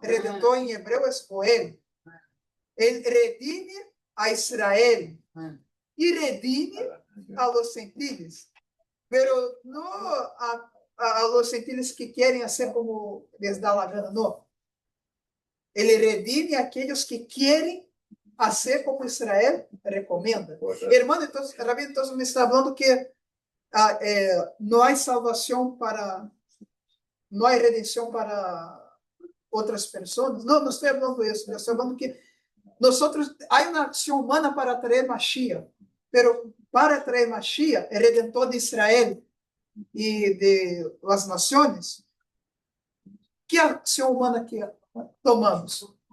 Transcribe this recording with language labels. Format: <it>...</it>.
<pt>Redentor em hebreu é Goel. Ele redime a Israel e redime</pt> <es>a los gentiles, pero</es> <pt>não</pt> <es>a los gentiles</es> <pt>que querem ser</pt> <es>como les dá a gana,</es> <pt>não. Ele redime aqueles que querem</pt> <es>hacer como Israel recomenda. Hermano, entonces, Rabí, entonces me está hablando que no hay salvación para, no hay redención para</es> <pt>outras pessoas. Não, não estou falando isso. Eu estou falando que há uma ação humana para trazer Mashiach,</pt> <es>pero</es> <pt>para trazer Mashiach, o Redentor de Israel e</pt> <es>de las</es> <pt>nações, que ação humana que tomamos?</pt>